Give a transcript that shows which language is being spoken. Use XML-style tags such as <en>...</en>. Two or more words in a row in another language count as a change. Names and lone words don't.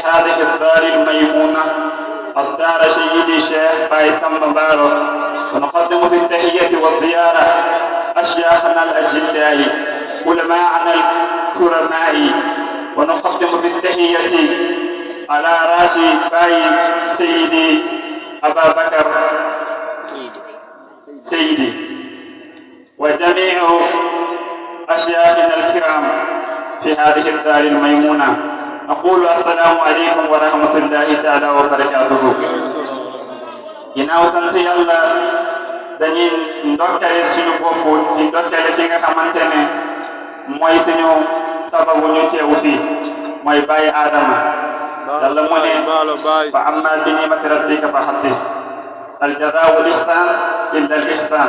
<ar>هذه الدار الميمونة، الدار سيدي الشيخ بايسم مبارك، ونقدم في التحية والزيارة أشياخنا الأجلاء علماءنا الكرماء، ونقدم في التحية على رأس باي سيدي أبا بكر سيدي وجميع أشياخنا الكرام في هذه الدار الميمونة. نقول السلام عليكم ورحمة الله تعالى وبركاته.</ar> <wo>ginnaaw sant yàlla dañuy ndokkale suñu bopp di ndokkale ki nga xamante ne mooy suñu sababu ñu teew fii mooy Baye Adama. yàlla mu ne</wo> <ar>فأما بنعمة ربك فحدث الجزاء الإحسان إلا الإحسان.</ar>